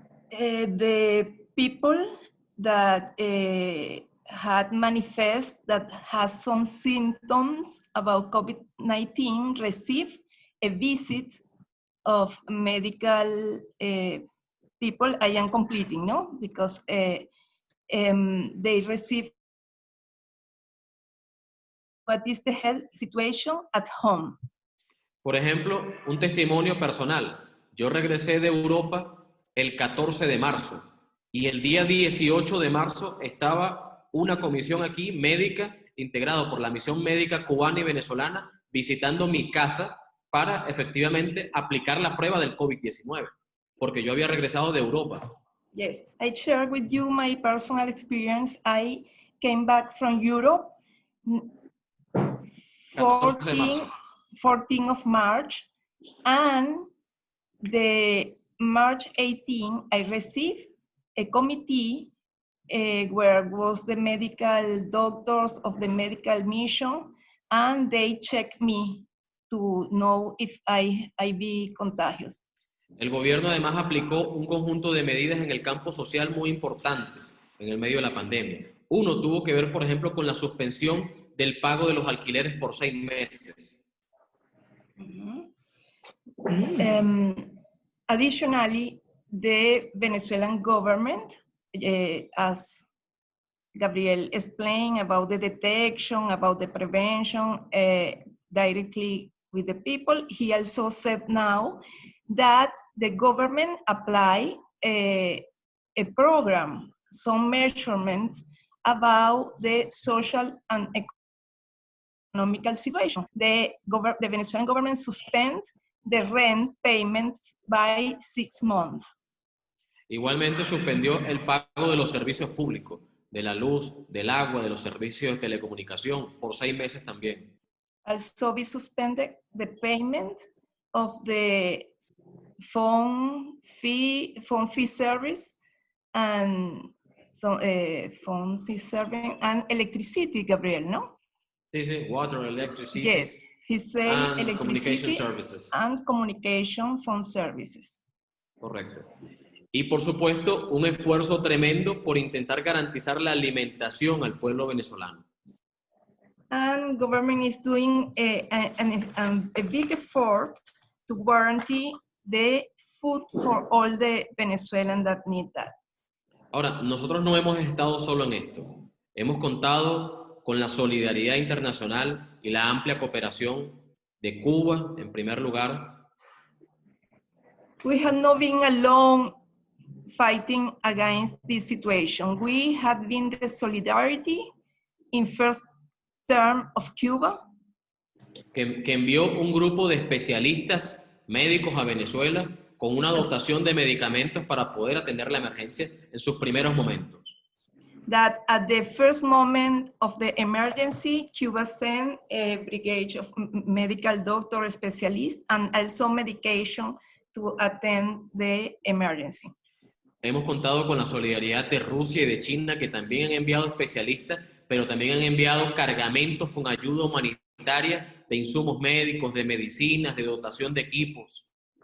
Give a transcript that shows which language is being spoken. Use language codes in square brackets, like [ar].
[en] The people that had manifest that has some symptoms about COVID-19 receive a visit of medical people. I am completing, no? Because they receive what is the health situation at home. [es] Por ejemplo, un testimonio personal. Yo regresé de Europa el 14 de marzo y el día 18 de marzo estaba una comisión aquí médica integrado por la misión médica cubana y venezolana visitando mi casa para efectivamente aplicar la prueba del COVID-19, porque yo había regresado de Europa. [en] Yes, I share with you my personal experience. I came back from Europe 14 of March, and the March 18, I received a committee where was the medical doctors of the medical mission, and they checked me to know if I be contagious. [es] El gobierno además aplicó un conjunto de medidas en el campo social muy importantes en el medio de la pandemia. Uno tuvo que ver, por ejemplo, con la suspensión del pago de los alquileres por 6 meses. [en] Additionally, the Venezuelan government, as Gabriel explained about the detection, about the prevention directly with the people, he also said now that the government apply a program, some measurements about the social and economical situation. The Venezuelan government suspend the rent payment by 6 months. [es] Igualmente suspendió el pago de los servicios públicos, de la luz, del agua, de los servicios de telecomunicación, por 6 meses también. [en] Also, we suspended the payment of the phone fee service and phone fee service and electricity, Gabriel, no? [es] Sí, sí, [en] water, electricity. Yes, he said and electricity communication services. and communication phone services. [es] Correcto. Y por supuesto, un esfuerzo tremendo por intentar garantizar la alimentación al pueblo venezolano. [en] And government is doing a big effort to guarantee the food for all the Venezuelans that need that. [es] Ahora, nosotros no hemos estado solo en esto. Hemos contado con la solidaridad internacional y la amplia cooperación de Cuba, en primer lugar. [en] We have not been alone fighting against this situation. We have been the solidarity in first term of Cuba. [es] Que envió un grupo de especialistas médicos a Venezuela con una dotación de medicamentos para poder atender la emergencia en sus primeros momentos. [en] That at the first moment of the emergency, Cuba sent a brigade of medical doctor specialists and also medication to attend the emergency. [es] Hemos contado con la solidaridad de Rusia y de China, que también han enviado especialistas, pero también han enviado cargamentos con ayuda humanitaria de insumos médicos, de medicinas, de dotación de equipos.